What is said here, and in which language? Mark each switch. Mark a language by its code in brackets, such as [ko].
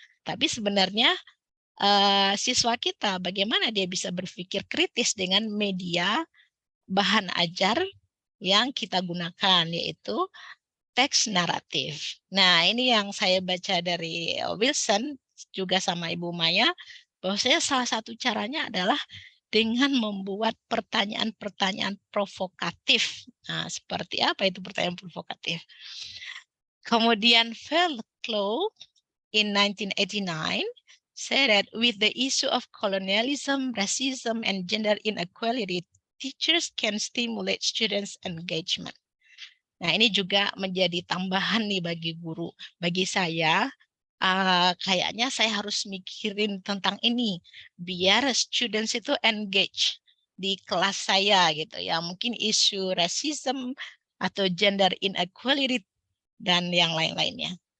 [id] Tapi sebenarnya siswa kita bagaimana dia bisa berpikir kritis dengan media bahan ajar yang kita gunakan yaitu teks naratif. Nah, ini yang saya baca dari Wilson juga sama Ibu Maya bahwasanya salah satu caranya adalah dengan membuat pertanyaan-pertanyaan provokatif. Nah, seperti apa itu pertanyaan provokatif? [en] Kemudian Verklo in 1989 said that with the issue of colonialism, racism, and gender inequality, teachers can stimulate students' engagement. [id] Nah, ini juga menjadi tambahan nih bagi guru. Bagi saya, kayaknya saya harus mikirin tentang ini biar students itu engage di kelas saya gitu ya. Mungkin isu racism atau gender inequality dan yang lain-lainnya.